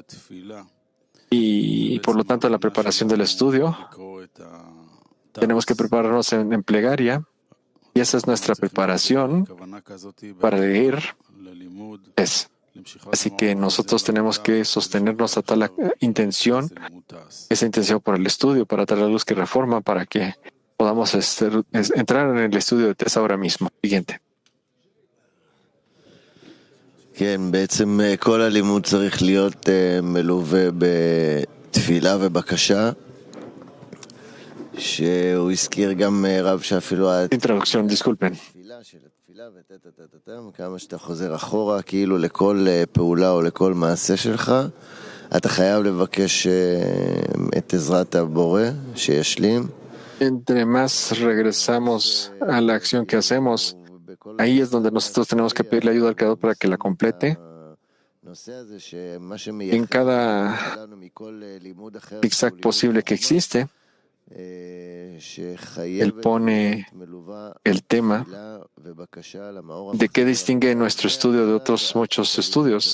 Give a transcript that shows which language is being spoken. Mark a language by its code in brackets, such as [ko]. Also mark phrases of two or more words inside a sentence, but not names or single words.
[es] Y por lo tanto, en la preparación del estudio, tenemos que prepararnos en plegaria, y esa es nuestra preparación para leer. Así que nosotros tenemos que sostenernos a tal intención, esa intención por el estudio, para traer la luz que reforma, para que podamos entrar en el estudio de TES ahora mismo. Siguiente. [he] בעצם כל הלימוד צריך להיות מלווה בתפילה ובקשה, שהוא הזכיר גם רב שאפילו [es] Introducción, disculpen. [he] כמה שאתה חוזר אחורה, כאילו לכל פעולה או לכל מעשה שלך, אתה חייב לבקש את עזרת הבורא שישלים. [es] Entre más regresamos a la acción que hacemos, ahí es donde nosotros tenemos que pedirle ayuda al Creador para que la complete. En cada zigzag posible que existe, él pone el tema de qué distingue nuestro estudio de otros muchos estudios.